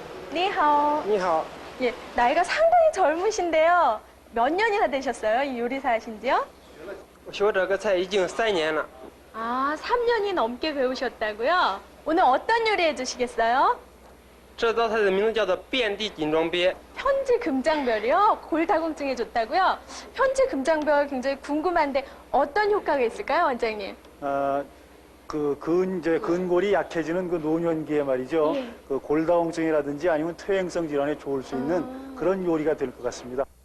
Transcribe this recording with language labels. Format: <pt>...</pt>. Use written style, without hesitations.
<zh>니하오. 你好，</zh> <ko>예, 나이가 상당히 젊으신데요. 몇 년이나 되셨어요? 이 요리사 하신지요?</ko> <zh>我学这个菜已经3年了。</zh> <ko>3년이 넘게 배우셨다고요? 오늘 어떤 요리 해주시겠어요?</ko> <zh>这道菜的名字叫做遍地锦装鳖，</zh> <ko>편지 금장별이요? 골다공증에 좋다고요? 편지 금장별 굉장히 궁금한데 어떤 효과가 있을까요, 원장님? 이제 근골이 약해지는 그 노년기에 말이죠. 예. 그 골다공증이라든지 아니면 퇴행성 질환에 좋을 수 있는 그런 요리가 될 것 같습니다.</ko>